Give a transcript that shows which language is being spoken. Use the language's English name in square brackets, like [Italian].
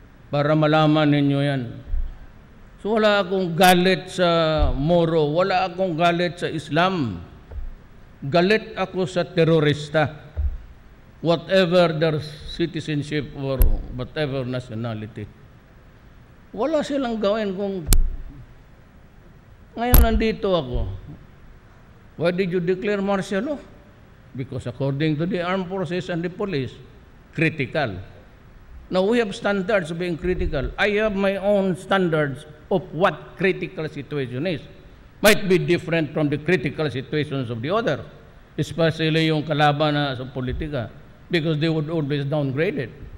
[Filipino] Para malaman ninyo yan. So wala akong galit sa Moro, wala akong galit sa Islam. Galit ako sa terorista. [English] Whatever their citizenship or whatever nationality. [Filipino] Wala silang gawin kung ngayon nandito ako. [English] Why did you declare martial law? Because according to the armed forces and the police, critical. Now we have standards of being critical. I have my own standards of what critical situation is. Might be different from the critical situations of the other, especially [Filipino] yung kalaban na sa politika, [English] because they would always downgrade it.